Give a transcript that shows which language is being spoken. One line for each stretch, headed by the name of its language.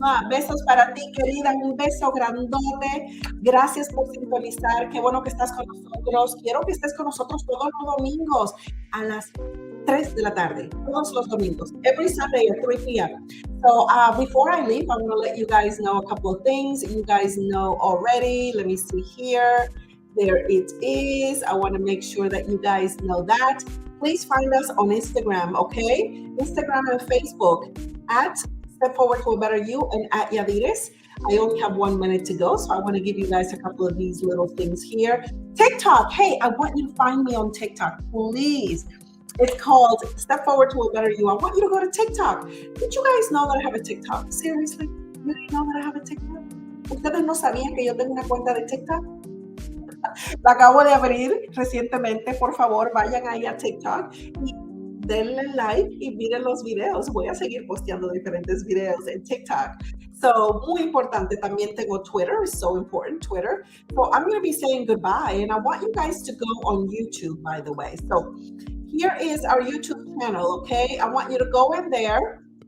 Spanish: Besos para ti, querida. Un beso grandote. Gracias por sintonizar. Qué bueno que estás con nosotros. Quiero que estés con nosotros todos los domingos a las 3 de la tarde.
English: Todos los domingos. Every Sunday at 3 p.m. So before I leave, I'm going to let you guys know a couple of things. You guys know already. Let me see here. There it is. I want to make sure that you guys know that. Please find us on Instagram, okay? Instagram and Facebook at Step Forward to a Better You and at Yadires. I only have 1 minute to go, so I want to give you guys a couple of these little things here. TikTok. Hey, I want you to find me on TikTok, please. It's called Step Forward to a Better You. I want you to go to TikTok. Did you guys know that I have a TikTok? Seriously? You didn't know that I have a TikTok?
Spanish: ¿Ustedes no sabían que yo tengo una cuenta de TikTok? La acabo de abrir recientemente. Por favor, vayan ahí a TikTok y denle like y miren los videos. Voy a seguir posteando diferentes videos en TikTok. So, muy importante. También tengo Twitter. It's so important, Twitter.
English: So, I'm going to be saying goodbye, and I want you guys to go on YouTube, by the way. So, here is our YouTube channel, okay? I want you to go in there.